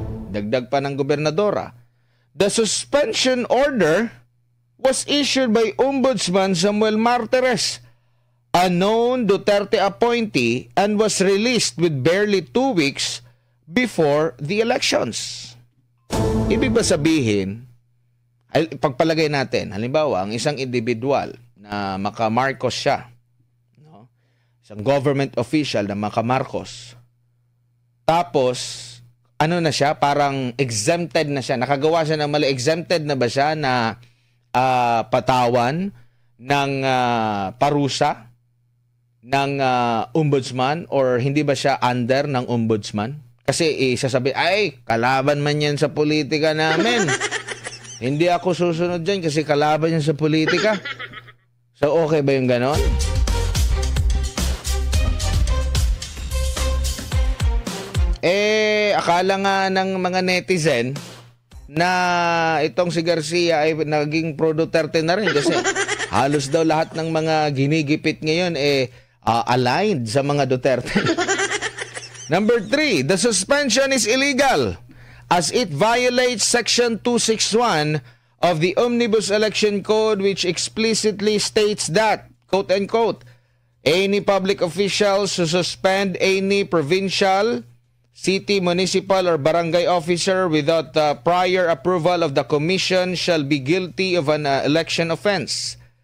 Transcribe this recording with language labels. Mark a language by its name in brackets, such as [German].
[Filipino] Dagdag pa ng gobernadora. [English] The suspension order was issued by Ombudsman Samuel Martires, a known Duterte appointee, and was released with barely 2 weeks before the elections. [Filipino] Ibig ba sabihin, pagpalagay natin, halimbawa, ang isang individual na maka-Marcos siya, no? Isang government official na maka-Marcos, tapos, ano na siya, parang exempted na siya, nakagawa siya ng mali, exempted na ba siya na patawan ng parusa ng ombudsman, or hindi ba siya under ng ombudsman? Kasi sasabi, ay, kalaban man yan sa politika namin. Hindi ako susunod dyan kasi kalaban yan sa politika. So, okay ba yung ganon? Akala nga ng mga netizen na itong si Garcia ay naging pro Duterte na rin kasi halos daw lahat ng mga ginigipit ngayon aligned sa mga Duterte. [English] Number 3, the suspension is illegal as it violates Section 261 of the Omnibus Election Code, which explicitly states that, quote-unquote, any public officials who suspend any provincial, city, municipal, or barangay officer without prior approval of the commission shall be guilty of an election offense.